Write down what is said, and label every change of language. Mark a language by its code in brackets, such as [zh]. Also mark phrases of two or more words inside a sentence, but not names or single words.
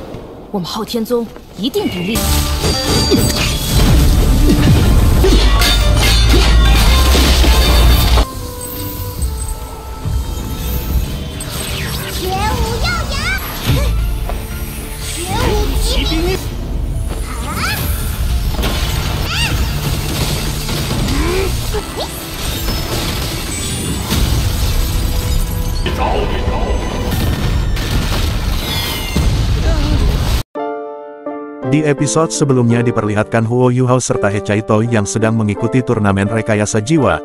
[zh] 我们昊天宗一定独立。绝无耀阳，绝无骑兵。 [id] Di episode sebelumnya diperlihatkan Huo Yuhao serta He Caito yang sedang mengikuti turnamen rekayasa jiwa.